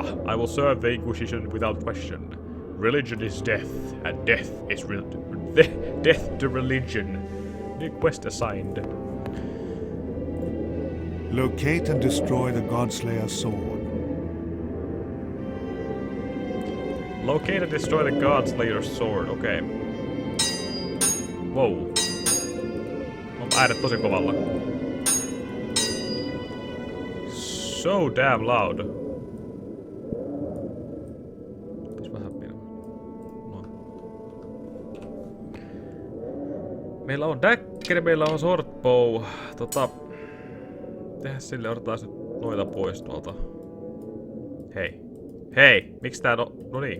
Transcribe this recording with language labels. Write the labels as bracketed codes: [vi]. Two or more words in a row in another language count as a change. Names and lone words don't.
[en] I will serve the Inquisition without question. Religion is death, and death is death to religion. New quest assigned. Locate and destroy the Godslayer's sword. Locate and destroy the Godslayer's sword. [fi] Okay. Wow. On äänet tosi kovalla. [en] So damn loud. [fi] Tässä vähän pidä. Noin. Meillä on dagger, meillä on swordbow. Tehdään sille, otetaan nyt noita pois tuolta. Hei. Hei! Miksi tää no niin.